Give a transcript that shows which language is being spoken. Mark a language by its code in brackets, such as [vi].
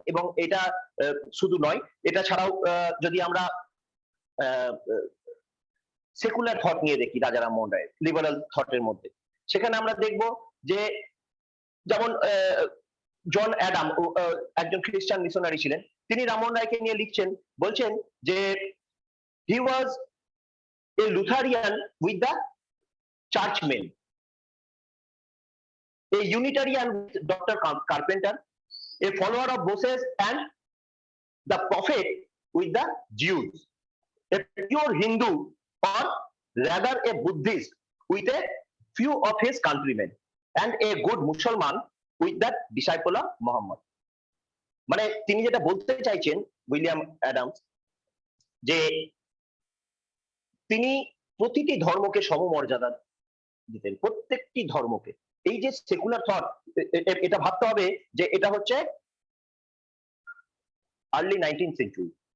[bn] এবং এটা শুধু নয়, এটা ছাড়াও যদি আমরা সেকুলার থট নিয়ে দেখি রাজা রামমোহন রায়ের লিবারাল থটের মধ্যে, সেখানে আমরা দেখব যে যেমন জন অ্যাডাম একজন খ্রিস্টান মিশনারি ছিলেন, তিনি রামমোহন রায়কে নিয়ে লিখছেন, বলছেন যে [en] He was a Lutheran with the churchmen, a Unitarian with Dr. Carpenter, a follower of Moses and the prophet with the Jews, a pure Hindu or rather a Buddhist with a few of his countrymen, and a good Muslim with the disciple of Muhammad. [bn] মানে তিনি যেটা বলতে চাইছেন William Adams, যে তিনি প্রতিটি ধর্মকে সমমর্যাদা দিতেন, প্রত্যেকটি ধর্মকে। এই যে সেকুলার থট, এটা ভাবতে হবে যে এটা হচ্ছে আর্লি 19th সেঞ্চুরি।